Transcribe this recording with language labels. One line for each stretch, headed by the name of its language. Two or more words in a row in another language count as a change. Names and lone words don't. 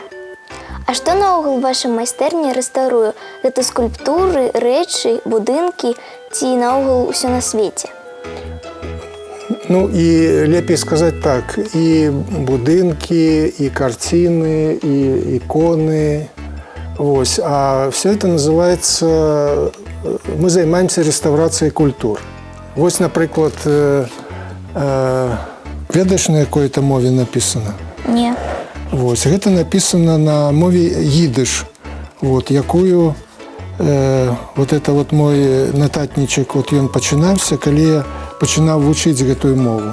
Belarusian: А што наогул ваша майстэрня рэстаўруе? Гэта скульптуры, рэчы, будынкі ці наогул усё на свеце? Ну і лепей сказаць так, і будынкі, і карціны, і іконы.
Russian: Вось. А все это называется...
Belarusian: Мы займаемся рэстаўрацыяй культур. Вось, напрыклад, ведаеш, на якой-то мове написано? Не. Вось. Гэта написано на мове идиш, вот, якую
Russian: вот это вот
Belarusian: мой нататнічак, вот ён пачынаўся, калі я пачынаў вучыць гэтую мову.